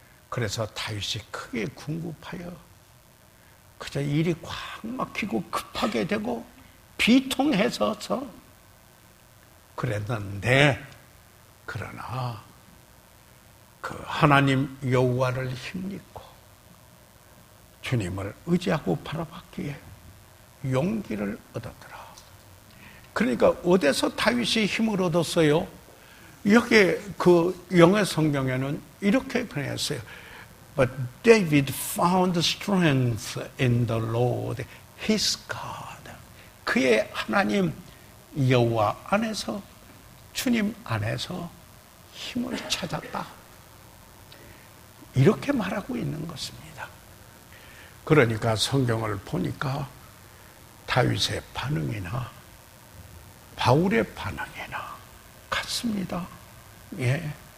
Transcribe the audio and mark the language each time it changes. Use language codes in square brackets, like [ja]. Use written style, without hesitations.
[ko] 그래서 다윗이 크게 궁급하여 그저 일이 꽉 막히고 급하게 되고 비통해서서 그랬는데, 그러나 그 하나님 여호와를 힘입고 주님을 의지하고 바라봤기에 용기를 얻었더라. 그러니까 어디서 다윗이 힘을 얻었어요? 여기 그 영어 성경에는 이렇게 그랬어요. [en] But David found strength in the Lord, his God. [ko] 그의 하나님 여호와 안에서, 주님 안에서 힘을 찾았다. 이렇게 말하고 있는 것입니다. 그러니까 성경을 보니까 다윗의 반응이나 바울의 반응이나 같습니다. 예.